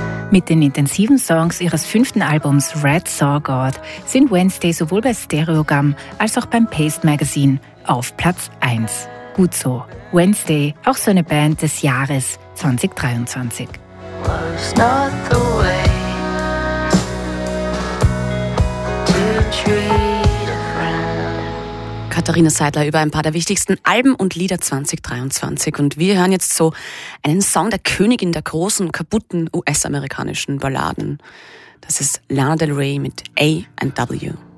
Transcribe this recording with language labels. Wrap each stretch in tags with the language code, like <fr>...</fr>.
<de>Mit den intensiven Songs ihres 5. Albums Red Saw God sind Wednesday sowohl bei Stereogum als auch beim Paste Magazine auf Platz 1. Gut so. Wednesday, auch so eine Band des Jahres 2023.</de> <en>Was not the way to treat a friend.</en> <de>Katharina Seidler über ein paar der wichtigsten Alben und Lieder 2023. Und wir hören jetzt so einen Song der Königin der großen, kaputten US-amerikanischen Balladen. Das ist Lana Del Rey mit A&W.</de>